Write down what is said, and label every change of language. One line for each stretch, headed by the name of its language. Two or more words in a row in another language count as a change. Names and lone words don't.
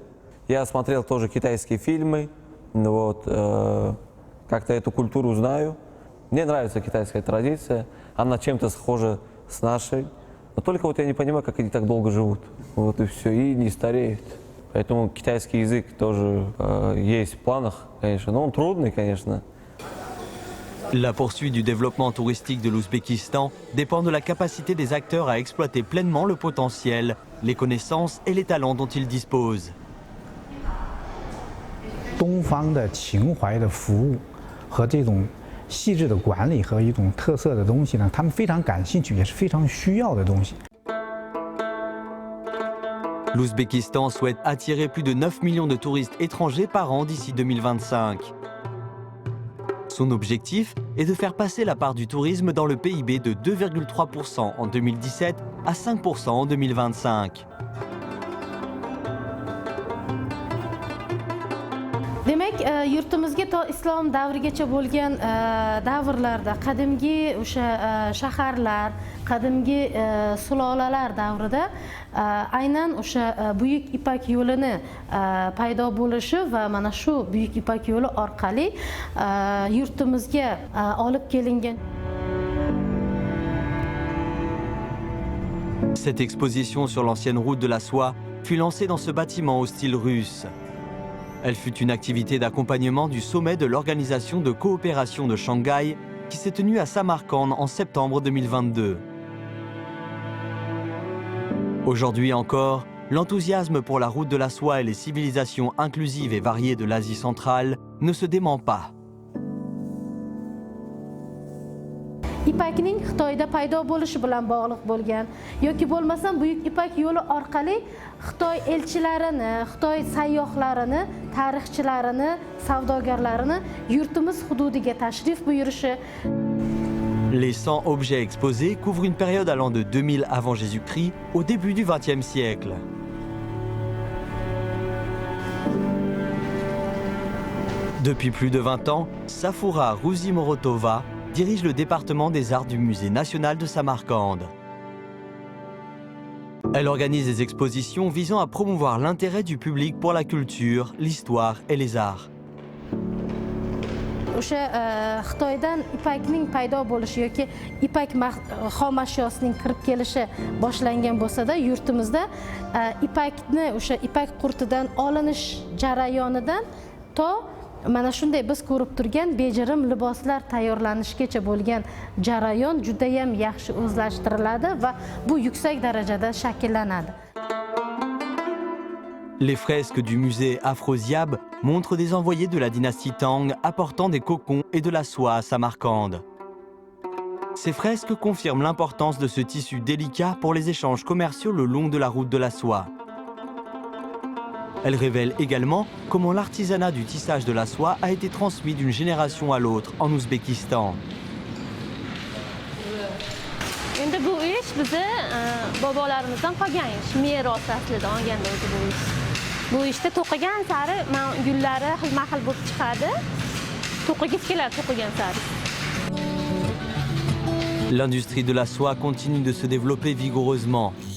Russian: Я смотрел тоже китайские фильмы, вот, как-то эту культуру знаю. Мне нравится китайская традиция, она чем-то схожа с нашей. Но только вот я не понимаю, как они так долго живут. Вот и все, и не стареют. Поэтому китайский язык тоже есть в планах, конечно, но он трудный, конечно.
French: La poursuite du développement touristique de l'Ouzbékistan dépend de la capacité des acteurs à exploiter pleinement le potentiel, les connaissances et les talents dont ils disposent.
Chinese: 东方的情怀的服务和这种细致的管理和一种特色的东西呢，他们非常感兴趣，也是非常需要的东西。
French: L'Ouzbékistan souhaite attirer plus de 9 millions de touristes étrangers par an d'ici 2025. Son objectif est de faire passer la part du tourisme dans le PIB de 2,3% en 2017 à 5% en 2025.
Uzbek: Demak, yurtimizga to islom davrigacha bo'lgan davrlarda qadimgi o'sha shaharlar, qadimgi sulolalar davrida aynan o'sha buyuk ipak yo'lini paydo bo'lishi va mana shu buyuk ipak yo'li orqali yurtimizga olib kelingan.
French: Cette exposition sur l'ancienne route de la soie fut lancée dans ce bâtiment au style russe. Elle fut une activité d'accompagnement du sommet de l'Organisation de coopération de Shanghai qui s'est tenu à Samarcande en septembre 2022. Aujourd'hui encore, l'enthousiasme pour la route de la soie et les civilisations inclusives et variées de l'Asie centrale ne se dément pas.
Uzbek: İpakning Xitoyda paydo bo'lishi bilan bog'liq bo'lgan yoki bo'lmasam buyuk ipak yo'li orqali Xitoy elchilarini, Xitoy sayyohlarini, tarixchilarini, savdogarlarini yurtimiz hududiga tashrif buyurishi.
French: Les 100 objets exposés couvrent une période allant de 2000 avant Jésus-Christ au début du XXe siècle. Depuis plus de 20 ans, Safoura Rouzimorotova dirige le département des arts du Musée national de Samarcande. Elle organise des expositions visant à promouvoir l'intérêt du public pour la culture, l'histoire et les arts.
Uzbek: O'sha Xitoydan ipakning paydo bo'lishi yoki ipak xom ashyosining kirib kelishi boshlangan bo'lsa-da, yurtimizda ipakni o'sha ipak qurtidan olinish jarayonidan to mana shunday biz ko'rib turgan bejirim liboslar tayyorlanishgacha bo'lgan jarayon juda ham yaxshi o'zlashtiriladi va bu yuksak darajada shakllanadi.
French: Les fresques du musée Afrosiab montrent des envoyés de la dynastie Tang apportant des cocons et de la soie à Samarcande. Ces fresques confirment l'importance de ce tissu délicat pour les échanges commerciaux le long de la route de la soie. Elles révèlent également comment l'artisanat du tissage de la soie a été transmis d'une génération à l'autre en Ouzbékistan.
Uzbek: Endi bu ish bizni bobolarimizdan qolgan ish, meros aslida olganda o'zi bu ish. Bu ishda to'qigan sari gullari xilma-xil bo'lib chiqadi. To'qigisi keladi to'qigan sari.
French: L'industrie de la soie continue de se développer vigoureusement.